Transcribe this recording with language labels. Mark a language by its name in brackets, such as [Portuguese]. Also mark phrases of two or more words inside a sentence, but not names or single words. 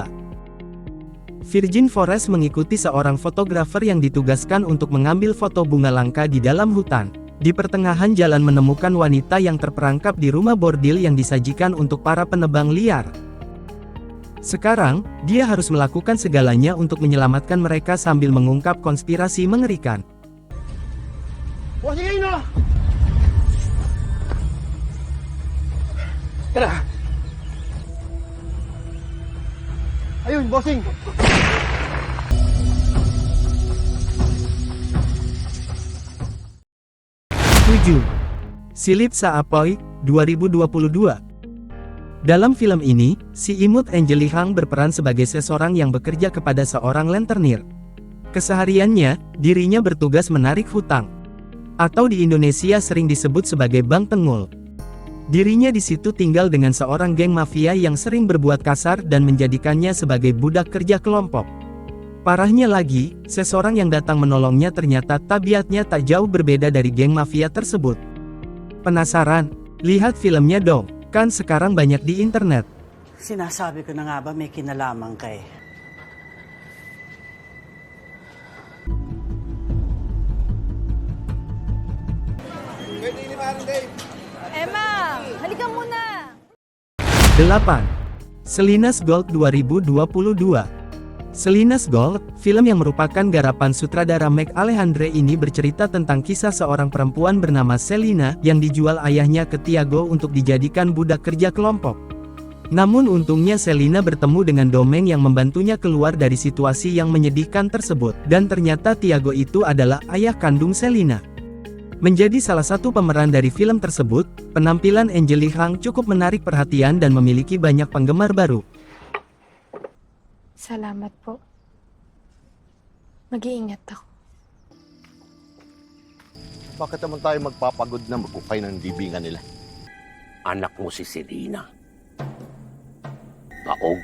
[Indonesian] Virgin Forest mengikuti seorang fotografer yang ditugaskan untuk mengambil foto bunga langka di dalam hutan. Di pertengahan jalan menemukan wanita yang terperangkap di rumah bordil yang disajikan untuk para penebang liar. Sekarang, dia harus melakukan segalanya untuk menyelamatkan mereka sambil mengungkap konspirasi mengerikan. [Filipino] O, sige na! Tara! Ayun, bossing! [Indonesian] 7. Silip sa Apoy, 2022. Dalam film ini, si imut Angeli Hang berperan sebagai seseorang yang bekerja kepada seorang lenternir. Kesehariannya, dirinya bertugas menarik hutang. Atau di Indonesia sering disebut sebagai Bang Tengul. Dirinya di situ tinggal dengan seorang geng mafia yang sering berbuat kasar dan menjadikannya sebagai budak kerja kelompok. Parahnya lagi, seseorang yang datang menolongnya ternyata tabiatnya tak jauh berbeda dari geng mafia tersebut. Penasaran? Lihat filmnya dong, kan sekarang banyak di internet. [Filipino] Sinasabi ko na nga ba may kinalaman ka eh. Emma, halika muna! [Indonesian] 8. Salinas Gold 2022. Salinas Gold, film yang merupakan garapan sutradara Meg Alejandre ini bercerita tentang kisah seorang perempuan bernama Selina yang dijual ayahnya ke Tiago untuk dijadikan budak kerja kelompok. Namun untungnya Selina bertemu dengan Domeng yang membantunya keluar dari situasi yang menyedihkan tersebut, dan ternyata Tiago itu adalah ayah kandung Selina. Menjadi salah satu pemeran dari film tersebut, penampilan Angeli Hang cukup menarik perhatian dan memiliki banyak penggemar baru. [Filipino] Salamat po. Mag-iingat ako. Bakit naman tayo magpapagod na magkukay ng libingan nila? Anak mo si Selena. Baog.